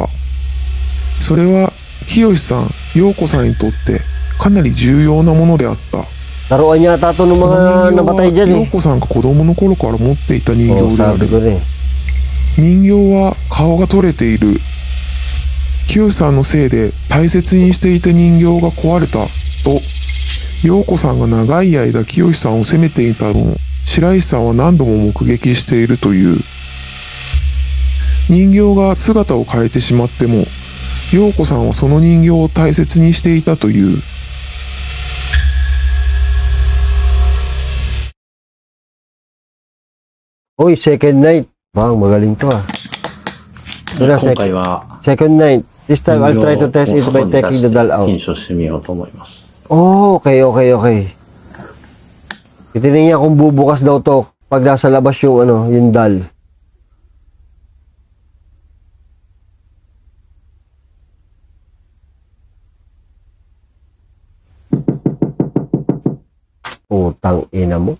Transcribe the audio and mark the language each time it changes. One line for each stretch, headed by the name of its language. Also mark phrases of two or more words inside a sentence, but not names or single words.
Japanese: それは、清さん、陽子さんにとってかなり重要なものであった。
Filipino: Laruan yata ito ng
Japanese: こ
Filipino: mga
Japanese: の人
Filipino: namatay
Japanese: 形は
Filipino: dyan
Japanese: 陽
Filipino: eh.
Japanese: 子さんが子供の頃から持っていた人
Filipino: Oo,
Japanese: 形であ
Filipino: sabi
Japanese: る。
Filipino: ko rin.
Japanese: 人形は顔が取れている。清さんのせいで大切にしていた人形が壊れたと、陽子さんが長い間清さんを責めていたのを白石さんは何度も目撃しているという。人形が姿を変えてしまっても、陽子さんはその人形を大切にしていたという。
English: Uy, second night.
Filipino: Bang, magaling to ah. Ito na,
Japanese: 今回は
English: second night. This time, I'll try to test it by taking the doll out.
Japanese: 検証してみようと思います。
English: Oh, okay.
Filipino: Titingnan niya kung bubukas daw to pag nasa labas yung ano, yung doll. Putang ina mo.